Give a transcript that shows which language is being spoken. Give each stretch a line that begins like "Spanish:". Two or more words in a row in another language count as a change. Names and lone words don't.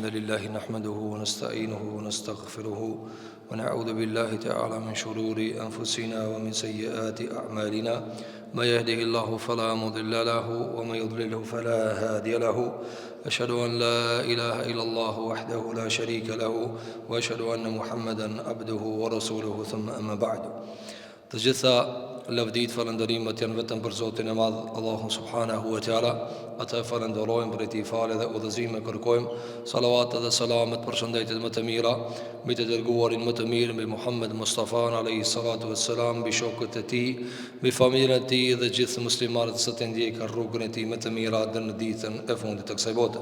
Arabic: لله نحمده ونستعينه ونستغفره ونعوذ بالله تعالى من شرور أنفسنا ومن سيئات أعمالنا ما يهده الله فلا مضل له ومن يضلله فلا هادي له أشهد أن لا إله إلا الله وحده لا شريك له وأشهد أن محمدا عبده ورسوله ثم أما بعد.
Albanian: Të gjitha lavdit, falënderimet janë vetëm për Zotin e Madh, Allahun
Arabic: سبحانه وتعالى.
Albanian: Atë falenderojmë për këtë falë dhe udhëzim e kërkojmë salavat dhe selamet për shëndetjet më të mira mbi të dërguarin më të mirë, mbi Muhammed Mustafa
Arabic: عليه الصلاة والسلام,
Albanian: mbi shokët e tij, mbi familjen e tij dhe gjithë muslimanët që të ndjekin rrugën e tij më të mirë deri në ditën e fundit të kësaj bote.